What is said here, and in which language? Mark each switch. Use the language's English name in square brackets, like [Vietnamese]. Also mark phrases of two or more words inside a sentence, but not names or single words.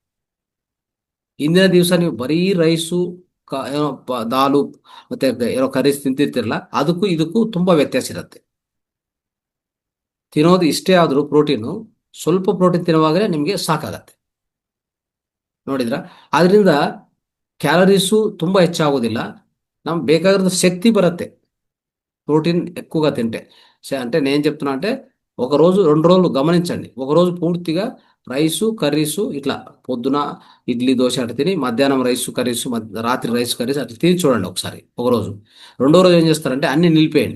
[Kannada] ಹಿಂದಿನ ದಿವಸ ನೀವು ಬರೀ ರೈಸು ಏನೋ ದಾಲು ಮತ್ತೆ ಏನೋ ಕರೀಸ್ ತಿಂತಿರ್ತಿರಲ್ಲ, ಅದಕ್ಕೂ ಇದಕ್ಕೂ ತುಂಬಾ ವ್ಯತ್ಯಾಸ ಇರುತ್ತೆ. ತಿನ್ನೋದು ಇಷ್ಟೇ ಆದರೂ ಪ್ರೋಟೀನು, ಸ್ವಲ್ಪ ಪ್ರೋಟೀನ್ ತಿನ್ನುವಾಗಲೇ ನಿಮಗೆ ಸಾಕಾಗತ್ತೆ. ನೋಡಿದ್ರ? ಆದ್ರಿಂದ ಕ್ಯಾಲರೀಸು ತುಂಬ ಹೆಚ್ಚಾಗೋದಿಲ್ಲ, ನಮ್ಗೆ ಬೇಕಾಗಿರೋ [Telugu] శక్తి బరతే ప్రోటీన్ ఎక్కువగా తింటే. అంటే నేను చెప్తున్నా అంటే ఒక రోజు 2 రోజులు గమనించండి. ఒక రోజు పూర్తిగా [English] rice curries [Telugu] ఇట్లా పొద్దున ఇడ్లీ దోశ అట్లా తిని, మధ్యాహ్నం [English] rice curries, [Telugu] రాత్రి [English] rice curries [Telugu] అట్లా తిని చూడండి ఒకసారి ఒక రోజు. రెండో రోజు ఏం చేస్తారంటే అన్ని నిలిపేయండి.